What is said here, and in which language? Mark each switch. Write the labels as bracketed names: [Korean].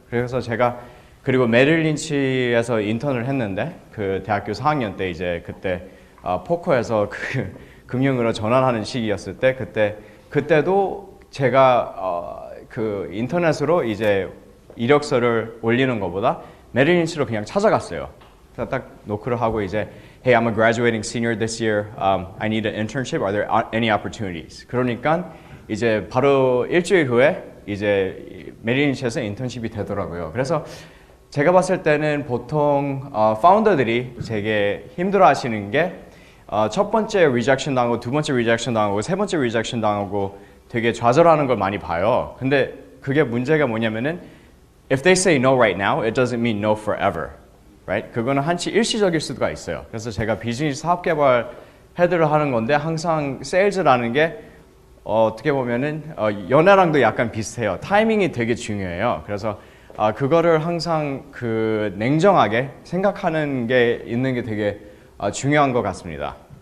[Korean] 그래서 제가 그리고 메릴 린치에서 인턴을 했는데 그 대학교 4학년 때 이제 그때 포커에서 그 금융으로 전환하는 시기였을 때 그때도 제가 그 인터넷으로 이제 이력서를 올리는 것보다 메릴 린치로 그냥 찾아갔어요. 그래서 딱 노크를 하고 이제 [English] Hey, I'm a graduating senior this year. I need an internship. Are there any opportunities? [Korean] 그러니까 이제 바로 일주일 후에 이제 메릴 린치에서 인턴십이 되더라고요. 그래서 제가 봤을 때는 보통 파운더들이 되게 힘들어하시는 게 첫 번째 rejection 당하고 두 번째 rejection 당하고 세 번째 rejection 당하고 되게 좌절하는 걸 많이 봐요. 근데 그게 문제가 뭐냐면은 [English] if they say no right now, it doesn't mean no forever. Right? [Korean] 그거는 한치 일시적일 수가 있어요. 그래서 제가 비즈니스 사업 개발 헤드를 하는 건데 항상 세일즈라는 게 어떻게 보면은 연애랑도 약간 비슷해요. 타이밍이 되게 중요해요. 그래서 그거를 항상 그 냉정하게 생각하는 게 있는 게 되게 중요한 것 같습니다.